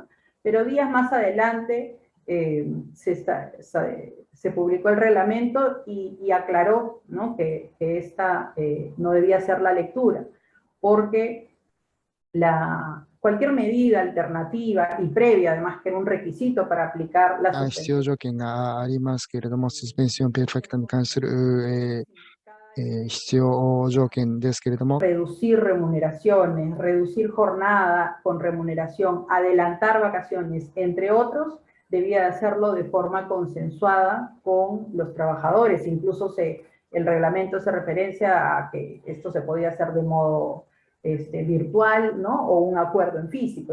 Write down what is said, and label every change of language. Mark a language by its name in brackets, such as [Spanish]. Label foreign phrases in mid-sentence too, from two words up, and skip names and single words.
[Spanish] Pero días más adelante se publicó el reglamento y aclaró, ¿no?, que esta no debía ser la lectura, porque cualquier medida alternativa y previa, además que era un requisito para aplicar la [Japanese] 必要 [Spanish] suspensión. [Japanese] 条件がありますけれども、 [Spanish] suspensión perfecta [Japanese] に関する、必要条件ですけれども、 [Spanish] Reducir remuneraciones, reducir jornada con remuneración, adelantar vacaciones, entre otros, debía de hacerlo de forma consensuada con los trabajadores. Incluso el reglamento hace referencia a que esto se podía hacer de modo virtual, ¿no?, o un acuerdo en físico.